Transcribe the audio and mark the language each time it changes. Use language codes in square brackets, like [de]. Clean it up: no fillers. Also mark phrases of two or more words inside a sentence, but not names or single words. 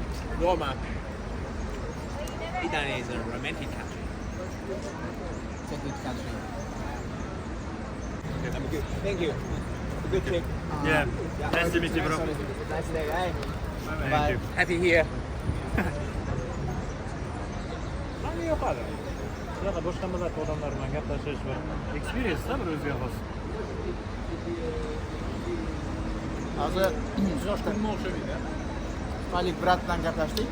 [en] Roma. Italy is a romantic country. Take which country? Thank you. Good trip. Yeah. Nice to meet you, bro. Nice day, eh? Thank you. Happy here. [uz] Qanday yoqadi? Bunaqa boshqa millat odamlar bilan gaplashish bir experience-da bir o'ziga xos. Hozir xitoylik brat bilan gaplashdik.